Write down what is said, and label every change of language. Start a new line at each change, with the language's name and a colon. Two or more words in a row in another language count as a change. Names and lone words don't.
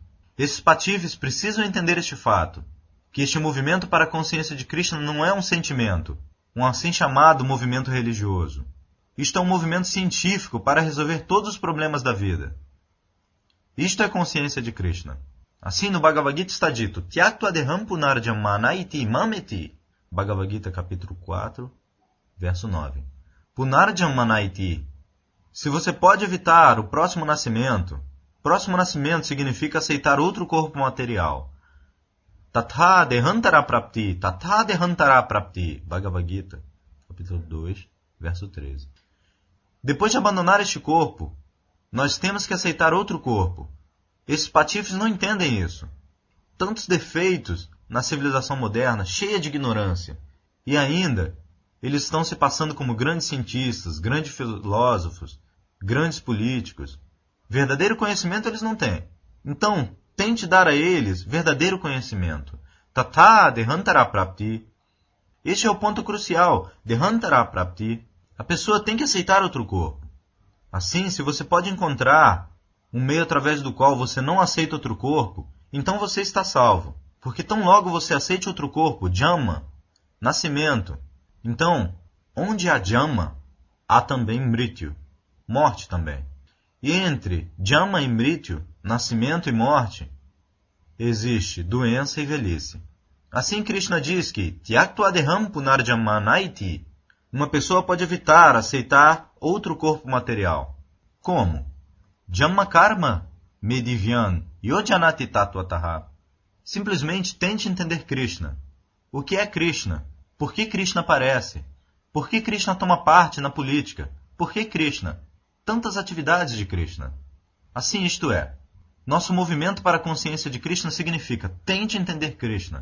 Portuguese: Esses patifes precisam entender este fato, que este movimento para a consciência de Krishna não é um sentimento, um assim chamado movimento religioso. Isto é um movimento científico para resolver todos os problemas da vida. Isto é consciência de Krishna. Assim no Bhagavad Gita está dito,
Sanskrit: Tyaktva deham punarjamana iti mameti.
Portuguese: Bhagavad Gita capítulo 4, verso 9.
Sanskrit: Punarjamana iti.
Portuguese: Se você pode evitar o próximo nascimento significa aceitar outro corpo material.
Sanskrit: Tatha dehantara prapti,
Portuguese: Bhagavad Gita, capítulo 2, verso 13. Depois de abandonar este corpo, nós temos que aceitar outro corpo. Esses patifes não entendem isso. Tantos defeitos na civilização moderna, cheia de ignorância. E ainda, eles estão se passando como grandes cientistas, grandes filósofos, grandes políticos. Verdadeiro conhecimento eles não têm. Então, tente dar a eles verdadeiro conhecimento.
Sanskrit: Tata dehantara prapti.
Portuguese: Este é o ponto crucial.
Sanskrit: Dehantara prapti.
Portuguese: A pessoa tem que aceitar outro corpo. Assim, se você pode encontrar um meio através do qual você não aceita outro corpo, então você está salvo. Porque tão logo você aceite outro corpo, Dhamma, nascimento. Então, onde há Dhamma, há também Mrityu, morte também. E entre Dhamma e Mrityu, nascimento e morte, existe doença e velhice. Assim Krishna diz que
Sanskrit: Tyaktva deham punarjamanaiti,
Portuguese: uma pessoa pode evitar aceitar outro corpo material. Como?
Sanskrit: Dhamma karma medivyan yojanati tattvataha.
Portuguese: Simplesmente tente entender Krishna. O que é Krishna? Por que Krishna aparece? Por que Krishna toma parte na política? Por que Krishna? Tantas atividades de Krishna. Assim, isto é, nosso movimento para a consciência de Krishna significa tente entender Krishna.